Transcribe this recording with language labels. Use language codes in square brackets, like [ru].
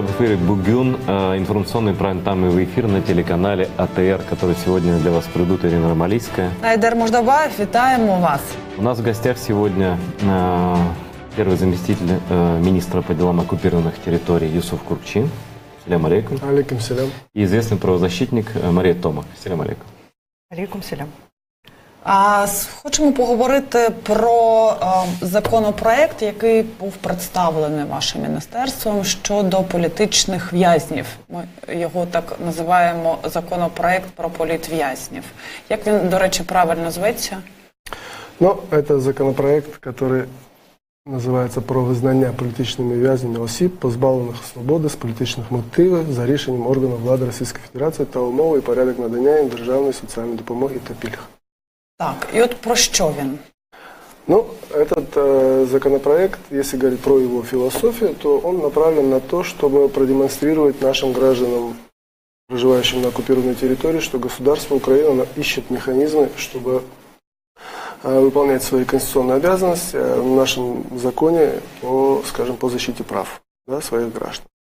[ru] В эфире «Бугюн», информационный прайм-тайм в эфир на телеканале АТР, который сегодня для вас придут Ирина Ромалийская. [uk] Айдар Муждабаев, витаємо вас. [ru] У нас в гостях сегодня первый заместитель министра по делам оккупированных территорий Юсуф Куркчин. Салям алейкум. Алейкум салям. И известный правозащитник Мария Томак. Салям алейкум. Алейкум салям. [uk] Хочемо поговорити про законопроект, який був представлений вашим міністерством щодо політичних в'язнів. Ми його так називаємо законопроект про політв'язнів. Як він, до речі, правильно зветься? [ru] Ну, это законопроект, который называется [uk] «Про визнання політичними в'язнями осіб, позбавлених свободи з політичних мотивів за рішенням органів влади Російської Федерації та умови і порядок надання їм державної соціальної допомоги та пільг». [ru] Так, и вот про что он? Ну, этот законопроект, если говорить про его философию, то он направлен на то, чтобы продемонстрировать нашим гражданам, проживающим на оккупированной территории, что государство Украина ищет механизмы, чтобы выполнять свои конституционные обязанности в нашем законе по, скажем, по защите прав, да, своих граждан.